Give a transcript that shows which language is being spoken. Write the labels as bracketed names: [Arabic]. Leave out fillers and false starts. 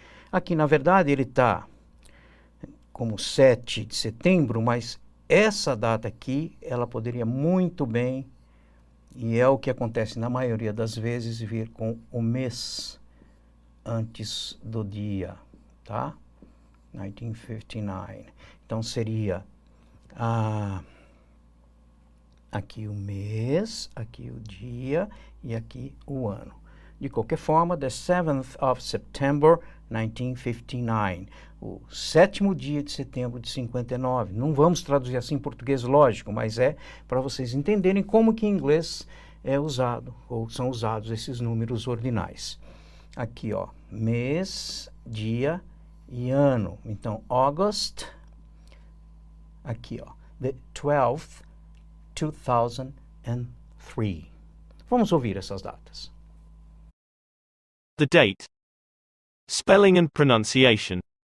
[Portuguese] Aqui, na verdade, ele está como 7 de setembro, mas essa data aqui, ela poderia muito bem, e é o que acontece na maioria das vezes, vir com o mês antes do dia, tá? 1959. Então, seria aqui o mês, aqui o dia e aqui o ano. De qualquer forma, [English] the 7th of September, 1959. [Portuguese] O 7º dia de setembro de 59. Não vamos traduzir assim em português, lógico, mas é para vocês entenderem como que em inglês é usado, ou são usados esses números ordinais. Aqui, ó, mês, dia e ano. Então, August, aqui, ó, [English] the 12th, [Portuguese] 2003. Vamos ouvir essas datas. [English] The date. Spelling and pronunciation.